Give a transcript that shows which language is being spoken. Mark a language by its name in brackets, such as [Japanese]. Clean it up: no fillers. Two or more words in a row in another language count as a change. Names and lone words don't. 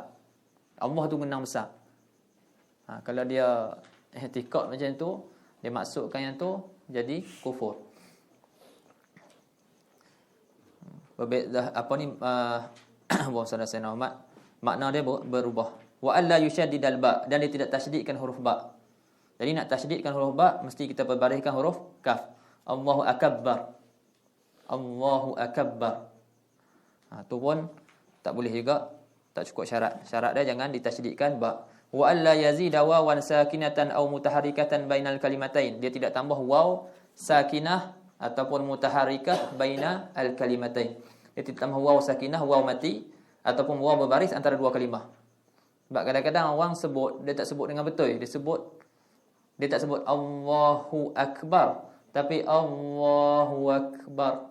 [Malay] Allah tu gendang besar. Kalau dia i'tiqad macam tu, dia maksudkan yang tu jadi kufur. Berbeza bahasa Sayyidina Muhammad, makna dia berubah. [Arabic] وألا يشدد الباء, [Malay] dan dia tidak tasydidkan huruf ba. Jadi nak tasydidkan huruf ba mesti kita berbariskan huruf kaf. [Arabic] الله أكبر. الله أكبر. [Malay] Tu pun tak boleh juga, tak cukup syarat. Syarat dia jangan ditasydidkan ba. [Arabic] وألا يزيد واوا ساكنة أو متحركة بين الكلمتين. [Malay] Dia tidak tambah waw sakinah ataupun mutaharrikah [Arabic] بين الكلمتين. [Malay] Dia tidak tambah waw sakinah, waw mati ataupun waw berbaris antara dua kalimah. Sebab kadang-kadang orang sebut, dia tak sebut dengan betul. Dia tak sebut [Arabic] الله أكبر, [Malay] tapi [Arabic] الله أكبر.